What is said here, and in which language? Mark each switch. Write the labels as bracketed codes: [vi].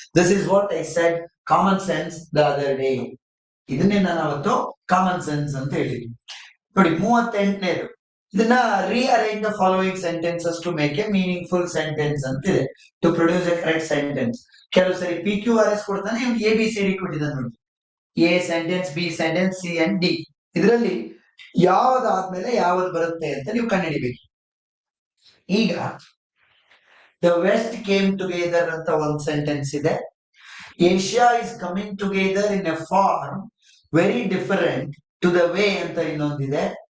[en] This is what I said common sense the other day. [kn] ಇದನ್ನೇ ನಾನು ಅವತ್ತು common sense ಅಂತ ಹೇಳಿದ್ವಿ. ನೋಡಿ 38ನೇದು, ಇದನ್ನ [en] rearrange the following sentences to make a meaningful sentence [kn] ಅಂತಿದೆ. [en] To produce a correct sentence. [kn] ಕೆಲವು ಸರಿ PQRS ಕೊಡ್ತಾನೆ, ಇವ್ನು ABCD ಕೊಟ್ಟಿದ್ದಾನೆ ನೋಡಿ. [en] A sentence, B sentence, C and D. [kn] ಇದರಲ್ಲಿ ಯಾವ್ದಾದ್ಮೇಲೆ ಯಾವ್ದು ಬರುತ್ತೆ ಅಂತ ನೀವು ಕಂಡುಹಿಡಿಬೇಕು. ಈಗ [en] the west came together [kn] ಅಂತ ಒಂದು ಸೆಂಟೆನ್ಸ್ ಇದೆ. [en] Asia is coming together in a form very different to the way [kn] ಅಂತ ಇನ್ನೊಂದಿದೆ.